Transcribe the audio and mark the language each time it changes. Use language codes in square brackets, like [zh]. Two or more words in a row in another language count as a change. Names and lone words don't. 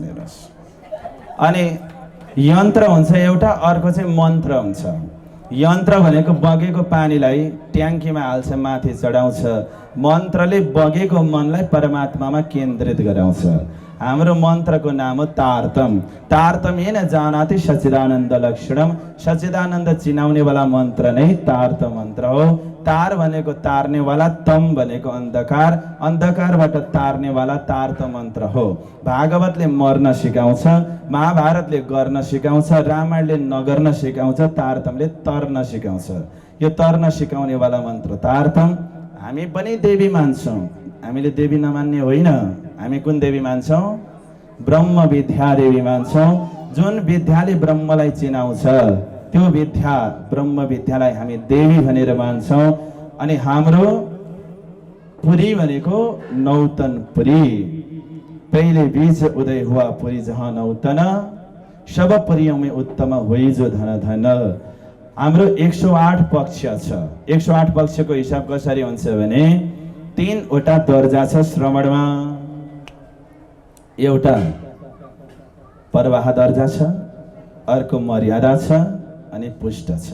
[ne] हेर्नुहोस्, अनि यन्त्र हुन्छ एउटा, अर्को चाहिँ मन्त्र हुन्छ। यन्त्र भनेको बगेको पानीलाई ट्याङ्कीमा हाल्छ, माथि चढाउँछ। मन्त्रले बगेको मनलाई परमात्मामा केन्द्रित गराउँछ। हाम्रो मन्त्रको नाम हो तारतम। [sa] तारतमेन जानाति सच्चिदानन्द लक्षणम। [ne] सच्चिदानन्द चिनाउनेवाला मन्त्र नै तारत मन्त्र हो। तार भनेको तार्नेवाला, तम भनेको अन्धकार, अन्धकारबाट तार्नेवाला तारत मन्त्र हो। भागवतले मर्न सिकाउँछ, महाभारतले गर्न सिकाउँछ, रामायणले नगर्न सिकाउँछ, तारतमले तर्न सिकाउँछ। यो तर्न सिकाउनेवाला मन्त्र तारतम। हामी पनि देवी मान्छौँ, हामीले देवी नमान्ने होइन। हामी कुन देवी मान्छौँ? ब्रह्म विद्या देवी मान्छौँ। जुन विद्याले ब्रह्मलाई चिनाउँछ त्यो विद्या, ब्रह्म विद्यालाई हामी देवी भनेर मान्छौँ। अनि हाम्रो पुरी भनेको नौतन पुरी। [hi] पहिले बीज उदय हुआ पुरी जहाँ नौतन, सब पुरियों में उत्तम हुई जो धन धन। [ne] हाम्रो 108 पक्ष छ। 108 पक्षको हिसाब कसरी हुन्छ भने 3 वटा दर्जा छ श्रवणमा। एउटा प्रवाह दर्जा छ, अर्को मर्यादा छ, अनि पुष्ट छ।